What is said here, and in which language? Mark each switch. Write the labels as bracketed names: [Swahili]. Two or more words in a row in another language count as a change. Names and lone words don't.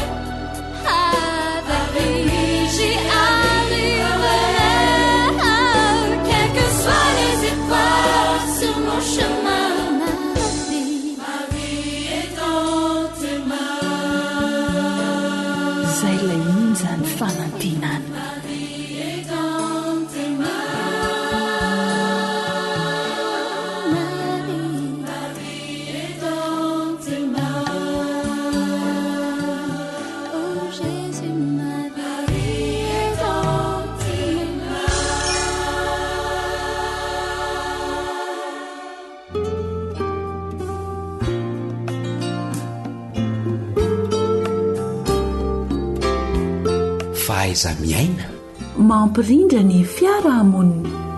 [French] Avec lui, j'y arriverai. Quelles que soient les épreuves sur mon chemin, ma vie est dans tes mains. [Malagasy] Zay ilay onjany fanantenana. [French] Ma vie est dans tes mains. Ma vie est dans tes mains. Oh Jésus, ma vie est dans tes [Malagasy] Fahaiza miaina, Mampirindra ny fiarahamonina.